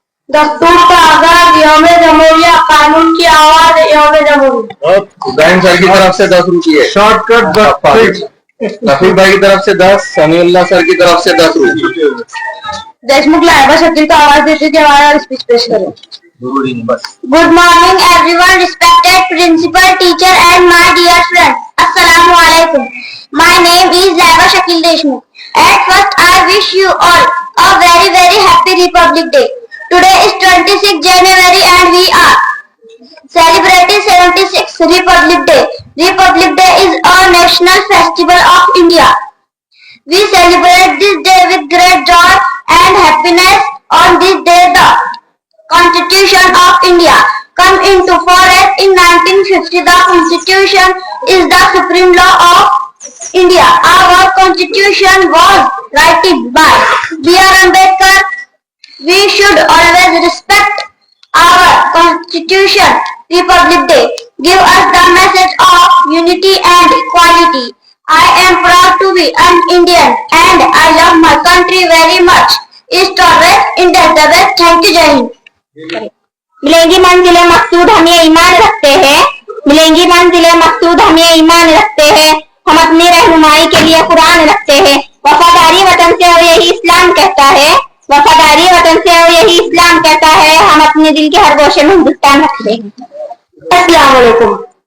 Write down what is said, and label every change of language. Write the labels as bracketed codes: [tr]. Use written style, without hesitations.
[hi] दस्तूर का आगाज यौम जमहूरिया, कानून की आवाज यौम जमहूरिया। इब्राहिम सर की तरफ से 10 रुपये, शॉर्टकट रफीक भाई की तरफ से 10, समीउल्लाह सर की तरफ से 10 रुपये। देशमुख लाइबा शकील को आवाज देते थे, हमारा स्पीच पेश करें। [en] Good morning everyone, respected principal, teacher and my dear friends. Assalamu alaikum. My name is Laiba Shakil Deshmukh. At first I wish you all a very happy Republic Day. Today is 26th January and we are celebrating 76th Republic Day. Republic Day is a national festival of India. We celebrate this day with great joy and happiness. On this day the Constitution of India come into force in 1950. The Constitution is the supreme law of India. Our Constitution was written by B.R. Ambedkar. We should always respect our Constitution. Republic Day give us the message of unity and equality. I am proud to be an Indian and I love my country very much. East or West, India is the best. Thank you, Jai Hind. [hi] मिलेंगी मंजिलें मकसूद हम ये ईमान रखते हैं। मिलेंगी मंजिलें मकसूद हम ये ईमान रखते हैं। हम अपनी रहनुमाई के लिए कुरान रखते हैं। वफादारी वतन से और यही इस्लाम कहता है। वफादारी वतन से और यही इस्लाम कहता है। हम अपने दिल के हर गोशे में हिंदुस्तान रखते हैं। अस्सलाम वालेकुम।